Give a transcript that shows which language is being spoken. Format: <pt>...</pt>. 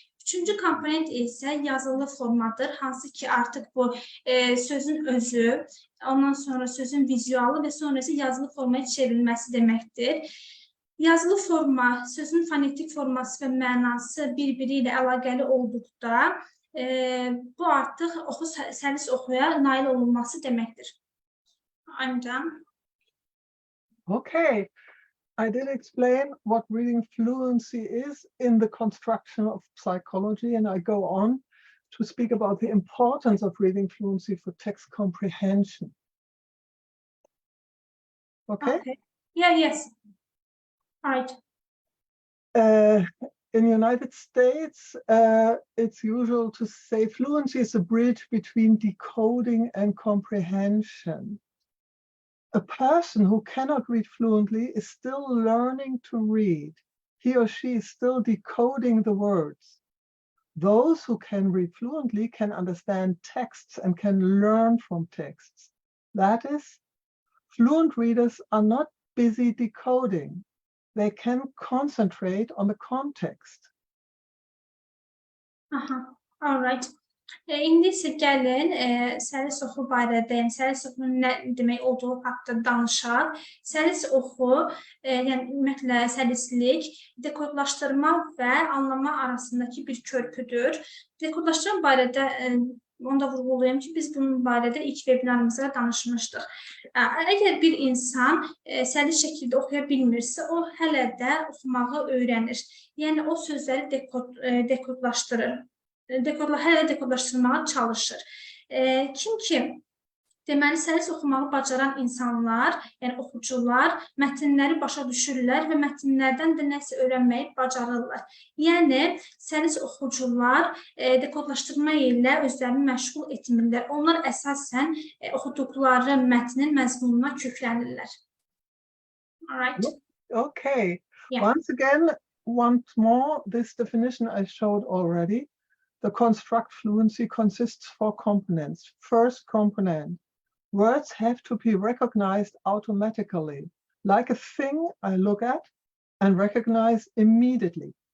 <az>Üçüncü komponent isə yazılı formadır, hansı ki artıq bu sözün özü, ondan sonra sözün vizualı və sonra isə yazılı formaya çevrilməsi deməkdir. Yazılı forma, sözün fonetik forması və mənası bir-biri ilə əlaqəli olduqda, bu artıq səlis oxuya nail olunması deməkdir.</az> <en>I'm done. Okay. I did explain what reading fluency is in the construction of psychology, and I go on to speak about the importance of reading fluency for text comprehension. Okay? Yeah, yes. All right. In the United States, it's usual to say fluency is a bridge between decoding and comprehension. A person who cannot read fluently is still learning to read. He or she is still decoding the words. Those who can read fluently can understand texts and can learn from texts. That is, fluent readers are not busy decoding. They can concentrate on the context. All right.</en> <az>İndi isə gəlin səlis oxu barədə, yəni səlis oxunun nə demək olduğu haqqında danışaq. Səlis oxu, yəni ümumiyyətlə səlislik, dekodlaşdırma və anlama arasındakı bir körpüdür. Dekodlaşdırma barədə onu da vurğulayım ki, biz bunun barədə ilk webinarımızda danışmışdıq. Əgər bir insan səlis şəkildə oxuya bilmirsə, o hələ də oxumağı öyrənir. Yəni o sözləri dekodlaşdırır. Hələ də dekodlaşdırmağa çalışır. Kim ki, deməli, səlis oxumağı bacaran insanlar, yəni oxucular, mətnləri başa düşürlər və mətnlərdən də nəsə öyrənməyi bacarırlar. Yəni, səlis oxucular dekodlaşdırma ilə özlərini məşğul etmirlər. Onlar əsasən oxuduqları mətnin məzmununa köklənirlər. All right? Okay. Yeah. Once more, this definition I showed already. The construct fluency consists of 4 components. First component, words have to be recognized automatically, like a thing I look at and recognize immediately.</az>